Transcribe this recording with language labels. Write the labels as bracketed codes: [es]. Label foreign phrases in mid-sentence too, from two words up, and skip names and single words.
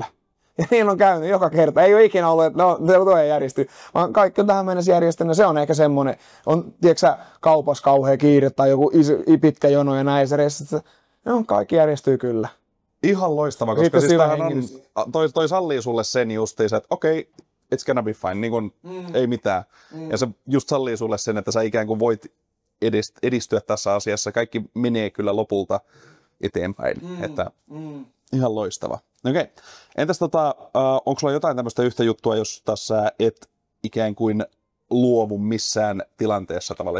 [fi] Ja niin on käynyt joka kerta. Ei ole ikinä ollut, että tuo ei järjesty, vaan kaikki on tähän mennessä järjestänyt. Se on ehkä semmoinen, on tiedätkö, kaupassa kauhea kiire tai joku pitkä jono ja näin. No, kaikki järjestyy kyllä. Ihan loistava, koska siis on, toi sallii sulle sen justiinsa, että okei, [en] it's gonna be fine, [fi] niin kun, ei mitään. Ja se just sallii sulle sen, että sä ikään kuin voit edistyä tässä asiassa. Kaikki menee kyllä lopulta eteenpäin. Että ihan loistava. Okei. Entäs onko sulla jotain tämmöistä yhtä juttua, jos tässä et ikään kuin luovu missään tilanteessa tavalla?